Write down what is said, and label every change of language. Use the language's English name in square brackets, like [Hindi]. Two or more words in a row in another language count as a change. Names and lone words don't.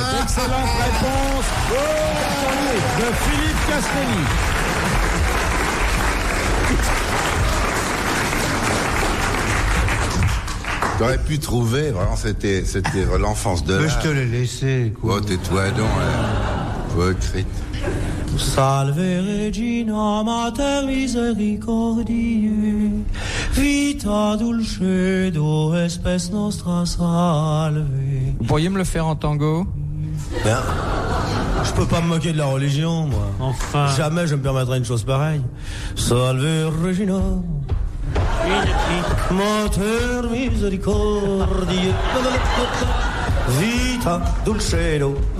[French] Excellente réponse de Philippe Castelli. T'aurais pu trouver, vraiment, c'était l'enfance de l'art. Mais je te l'ai laissé, quoi. Oh, tais-toi donc, hypocrite. [Latin] Salve Regina Mater Misericordiae, vita dulcedo espes nostra salve. [French] Vous pourriez me le faire en tango? Ben, je peux pas me moquer de la religion, moi. Enfin. Jamais je me permettrai une chose pareille. [Latin] Salve Regina Mater Misericordiae, vita dulcedo.